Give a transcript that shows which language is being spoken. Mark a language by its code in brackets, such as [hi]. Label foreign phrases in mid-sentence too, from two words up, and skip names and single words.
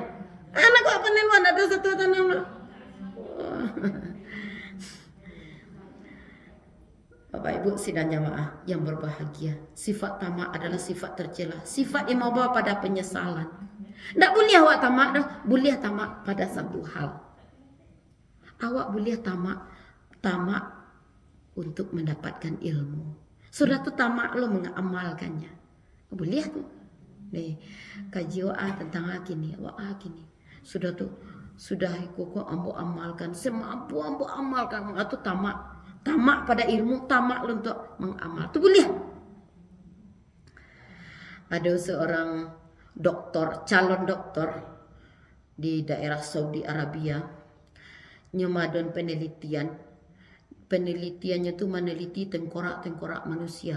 [min] Anak kok panen mana ada satu tanam lo. [id] Bapak Ibu sidang jamaah yang berbahagia, sifat tamak adalah sifat tercela, sifat yang membawa pada penyesalan. [min] Tak boleh awak tamak dah, boleh tamak pada satu hal. [id] Awak boleh tamak untuk mendapatkan ilmu. [min] Sudah tu tamak lo mengamalkannya. Boleh tu. Nih, kaji awak tentang gini, awak gini. Sudah tu, sudah ikut ambo amalkan, semampu ambo amalkan, atau tamak. Tamak pada ilmu, tamak lo untuk mengamal. Tu boleh. [id] Ada seorang doktor, calon doktor di daerah Saudi Arabia nyemadon penelitiannya tu meneliti tengkorak manusia.